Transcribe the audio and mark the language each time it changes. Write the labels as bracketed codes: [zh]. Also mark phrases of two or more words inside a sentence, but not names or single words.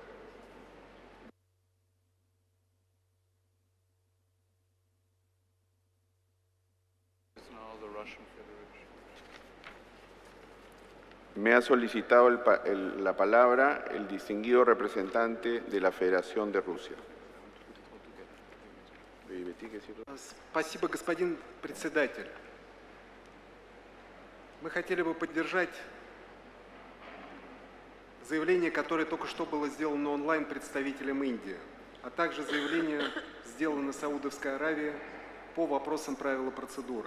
[es] Me ha solicitado la palabra el distinguido representante de la Federación de Rusia. [ru] Спасибо, господин председатель. Мы хотели бы поддержать заявление, которое только что было сделано онлайн представителем Индии, а также заявление, сделано Саудовской Аравией по вопросам правил и процедуры.